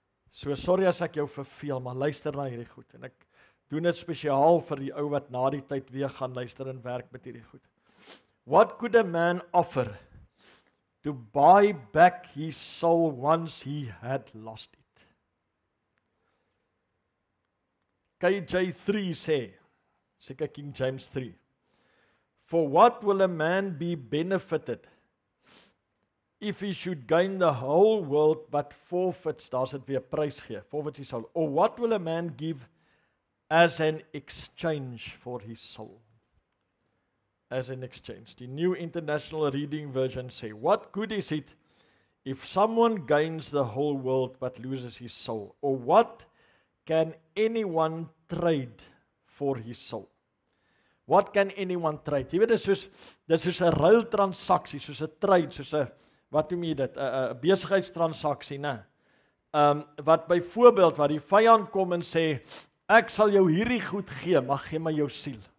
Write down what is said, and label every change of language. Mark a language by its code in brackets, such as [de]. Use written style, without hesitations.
[af] So sorry as ek jou verveel, maar luister na hierdie goed, en ek doen dit spesiaal vir die ou wat na die tyd weer gaan luister en werk met hierdie goed. [en] What could a man offer to buy back his soul once he had lost it? KJ3 [af] sê, seker [en] King James 3, for what will a man be benefited if he should gain the whole world but forfeits, [af] daar's dit weer prys gee, [en] forfeits his soul, or what will a man give as an exchange for his soul? As an exchange. The New International Reading Version say, what good is it if someone gains the whole world but loses his soul? Or what can anyone trade for his soul? What can anyone trade? [af] Jy weet, dis soos 'n ruiltransaksie, soos 'n trade, soos 'n, wat noem jy dit, 'n besigheidstransaksie, né? Wat byvoorbeeld, wat die vyand kom en sê, ek sal jou hierdie goed gee, maar gee my jou siel.